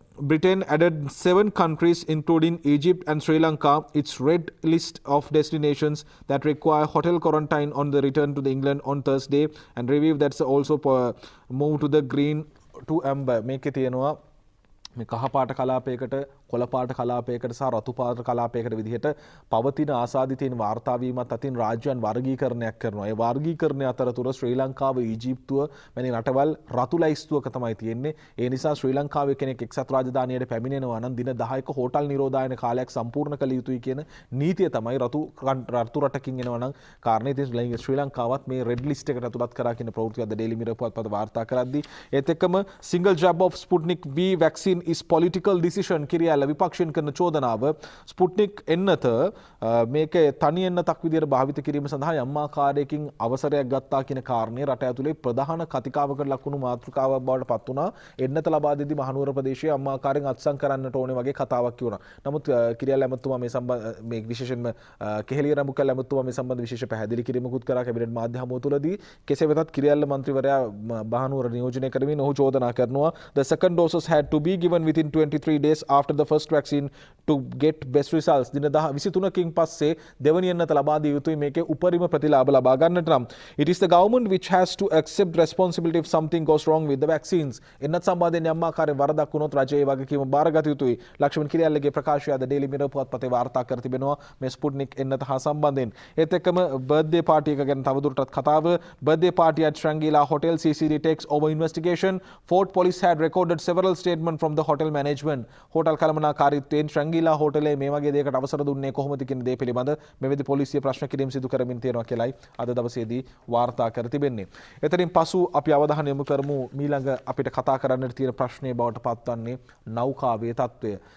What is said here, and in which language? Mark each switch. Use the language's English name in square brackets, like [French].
[English] Britain added 7 countries including Egypt and Sri Lanka its red list of destinations that require hotel quarantine on the return to the England on Thursday and review that's also moved to the green to amber. [Sinhala] මේකේ තියෙනවා මේ කහපාට කලාපයකට කොළපාට කලාපයකට සහ රතුපාට කලාපයකට විදිහට පවතින ආසාදිතයින් වාර්තා වීමත් අතින් රාජ්‍යයන් වර්ගීකරණයක් කරනවා. ඒ වර්ගීකරණය අතරතුර ශ්‍රී ලංකාව, ඊජිප්තුව වැනි රටවල් රතු ලැයිස්තුවක තමයි තියෙන්නේ. ඒ නිසා ශ්‍රී ලංකාවේ කෙනෙක් එක්සත් රාජධානියට පැමිණෙනවා නම් දින 10ක හෝටල් නිරෝධායන කාලයක් සම්පූර්ණ කළ යුතුයි කියන නීතිය තමයි රතු රටකින් එනවා නම් කාරණේ. ඉතින් ශ්‍රී ලංකාවත් මේ රෙඩ් ලිස්ට් එකට ඇතුළත් කරා කියන ප්‍රවෘත්තිය අද ඩේලි මිරර් පුවත්පත වාර්තා කරද්දී ඒත් එක්කම [English] single jab of Sputnik V vaccine is political decision [Sinhala] කිරියාල විපක්ෂයෙන් කරන චෝදනාව ස්පුට්නික් එන්නත මේක තනි එන්නතක් විදිහට භාවිත කිරීම සඳහා යම් ආකාරයකින් අවසරයක් ගත්තා කියන කාරණේ රට ඇතුලේ ප්‍රධාන කතිකාවකට ලකුණු මාතෘකාවක් බවට පත් වුණා. එන්නත ලබා දෙද්දී මහනුවර ප්‍රදේශයේ යම් ආකාරයෙන් අත්සන් කරන්නට ඕනේ වගේ කතාවක් කියුණා. නමුත් කිරියාල ඇමතුමා මේ සම්බන්ධ මේ විශේෂයෙන්ම කෙහෙලිය රඹුකල් ඇමතුමා මේ සම්බන්ධ විශේෂ පැහැදිලි කිරීමකුත් කරා කැබිනට් මාධ්‍ය හමුව තුලදී. කෙසේ වෙතත් කිරියාල මන්ත්‍රීවරයා මහනුවර නියෝජනය කරමින් ඔහු චෝදනා කරනවා [English] the second doses had to be given within 23 days after the first vaccine to get best results. [Sinhala] දින 23කින් පස්සේ දෙවනි එන්නත ලබා දිය යුතුයි මේකේ උපරිම ප්‍රතිලාභ ලබා ගන්නට නම්. [English] It is the government which has to accept responsibility if something goes wrong with the vaccines. [Sinhala] එන්නත් සම්බන්ධයෙන් යම් ආකාරයෙන් වරදක් වුණොත් රජයේ වගකීම බාරගත යුතුයි. ලක්ෂ්මන් කිරියල්ලගේ ප්‍රකාශය අද ඩේලි මිරර් පුවත්පතේ වාර්තා කර තිබෙනවා මේ ස්පුට්නික් එන්නත හා සම්බන්ධයෙන්. ඒත් එක්කම බර්ත්ඩේ පාටි එක ගැන තවදුරටත් කතාව. [English] birthday party at Srangila Hotel CCD takes over investigation. Fort police had recorded several statements from the hotel management [Sinhala] hotel කළමනාකාරීත්වයෙන් ශ්‍රැංගීලා හෝටලේ මේ වගේ දෙයකට අවසර දුන්නේ කොහොමද කියන දේ පිළිබඳ මෙවැනි පොලිසිය ප්‍රශ්න කිරීම සිදු කරමින් තියෙනවා කියලායි අද දවසේදී වාර්තා කර තිබෙන්නේ. එතනින් පසු අපි අවධානය යොමු කරමු මීළඟ අපිට කතා කරන්නට තියෙන ප්‍රශ්නය බවට පත්වන්නේ නෞකාවේ තත්ත්වය.